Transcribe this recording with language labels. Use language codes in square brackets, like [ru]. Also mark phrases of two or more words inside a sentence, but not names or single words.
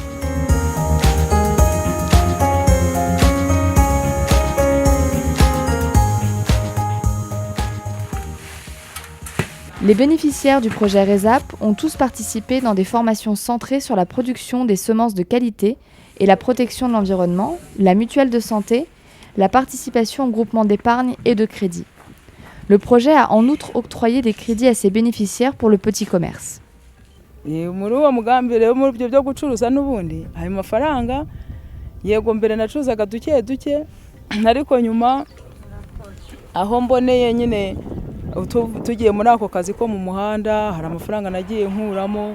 [fr] Les bénéficiaires du projet RESAP ont tous participé dans des formations centrées sur la production des semences de qualité et la protection de l'environnement, la mutuelle de santé, la participation au groupement d'épargne et de crédit. Le projet a en outre octroyé des crédits à ses bénéficiaires pour le petit commerce. [rw] Muri uwo mugambi rero muri byo byo gucuruza n'ubundi ayo mafaranga yego mbere nacuzaga duke ariko nyuma aho mboneye nyine tugiye muri ako kazi ko mu muhanda hari amafaranga nagiye nkuramo.